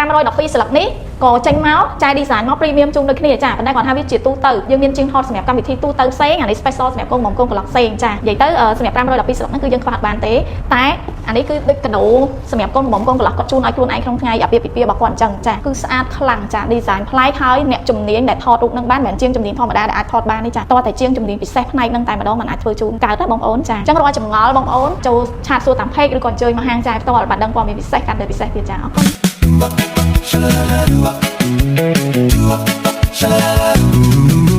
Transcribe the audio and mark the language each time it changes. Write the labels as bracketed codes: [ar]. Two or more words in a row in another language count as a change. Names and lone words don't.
[km] 512 ស្លឹកនេះក៏ចេញមកចាយ design មក premium ជូនដូចគ្នាចាប៉ុន្តែគាត់ថាវាជាទូទៅយើងមានជាងថតសម្រាប់កម្មវិធីទូទៅផ្សេងអានេះ special សម្រាប់កូនកំកូនកន្លោះផ្សេងចានិយាយទៅសម្រាប់512ស្លឹកហ្នឹងគឺយើងខ្វះបានទេតែអានេះគឺដូចកាដូសម្រាប់កូនកំកូនកន្លោះគាត់ជូនឲ្យខ្លួនឯងក្នុងថ្ងៃអាពាហ៍ពិពាហ៍របស់គាត់អញ្ចឹងចាគឺស្អាតខ្លាំងចា design ប្លែកហើយអ្នកជំនាញដែលថតរូបហ្នឹងបានមិនមែនជាងជំនាញធម្មតាដែលអាចថតបានទេចាតោះតែជាងជំនាញពិសេសផ្នែកហ្នឹងតែម្ដងមិនអាចធ្វើជូนកើតណាបងប្អូនចាអញ្ចឹងរាល់ចម្ងល់បងប្អូនចូលឆាតសួរតាម page ឬក៏អញ្ជើញមកហាងចាយផ្ទាល់បានដឹងព័ត៌មានពិសេសកាន់តែពិសេសទៀតចាអរគុណ [en] Sha la la la do up, do up, sha la la la do.